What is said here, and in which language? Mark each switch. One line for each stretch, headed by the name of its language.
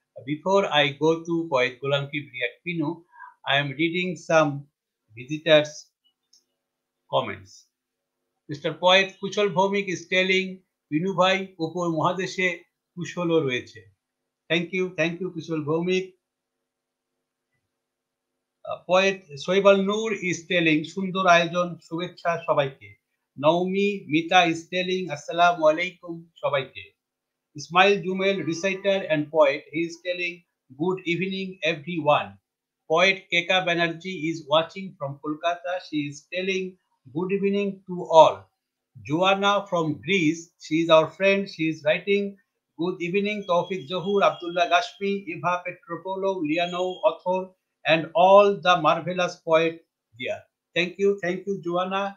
English: Before I go to poet Golam Kibria Pinu, I am reading some visitors' comments. Mr. Poet Kuchal Bhomik is telling
Bangla: Pinu ভাই উপর মহাদেশে কুশলও রয়েছে। Thank you Kushal Bhowmik.
English: Poet Soibal Noor is telling
Bangla: সুন্দর আয়োজন শুভেচ্ছা সবাইকে। Naomi Mita
English: is telling
Bangla: আসসালামু আলাইকুম সবাইকে।
English: Ismail Jumel, reciter and poet, he is telling good evening everyone. Poet Keka Banerjee is watching from Kolkata. She is telling good evening to all. Joanna from Greece, she is our friend. She is writing good evening Toufiq Zohur, Abdallah Gasmi, Eva Petropoulou, Lianou, Akhtar, and all the marvelous poet here. Thank you, Joanna.